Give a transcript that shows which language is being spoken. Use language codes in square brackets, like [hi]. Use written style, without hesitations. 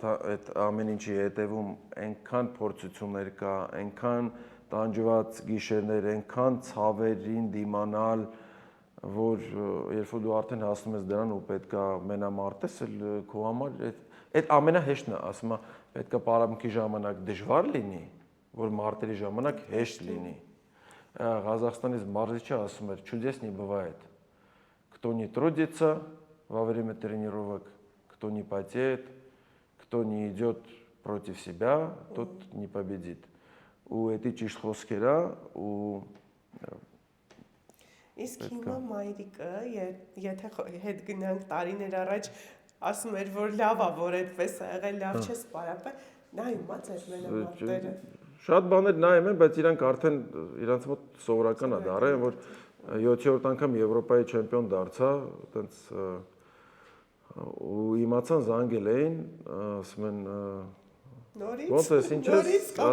[hy] այդ ամեն ինչի հետևում, այնքան փորձություններ կա, այնքան տանջված գիշերներ, այնքան ցավերին դիմանալ, որ երբ որ դու արդեն հասնում ես դրան ու պետքա մենամարտես, քո համար այդ ամենահեշտն է, ասում եմ, պետքա պարապմունքի ժամանակ դժվար լինի, որ մարտերի ժամանակ հեշտ լինի։ Ղազախստանից մարզիչը ասում էր, [ru] чудес не бывает. Кто не трудится во время тренировок, кто не потеет, кто не идет против себя, тот не победит. [hy] Ու էդի ճիշտ խոսքեր է ու Իսկ հիմա մայրիկը, եթե հետ գնանք տարիներ առաջ, ասում էր, որ լավ է, որ այդպես է եղել, լավ չես պարապել, նայումած էր մենամարտերը։ Շատ բաներ նայում են, բայց իրանք արդեն իրանց մոտ սովորական է դարել, որ 7-րդ անգամ Եվրոպայի չեմպիոն դարձա, այտենց ու իմացան զանգել էին, ասում են ոնց ես, ինչ ես,